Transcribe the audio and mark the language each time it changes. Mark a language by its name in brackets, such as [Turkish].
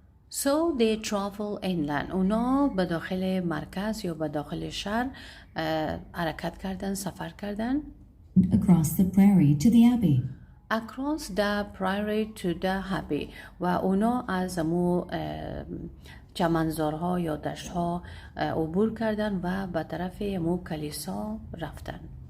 [English] So they traveled inland. [Persian] اونا به داخل مرکز یا به داخل شهر حرکت کردن، سفر کردن. [English] Across the prairie to the abbey. Across the prairie to the abbey. [Persian] و اونا از امو چمنزارها یا دشتها عبور کردن و به طرف امو کلیسا رفتن.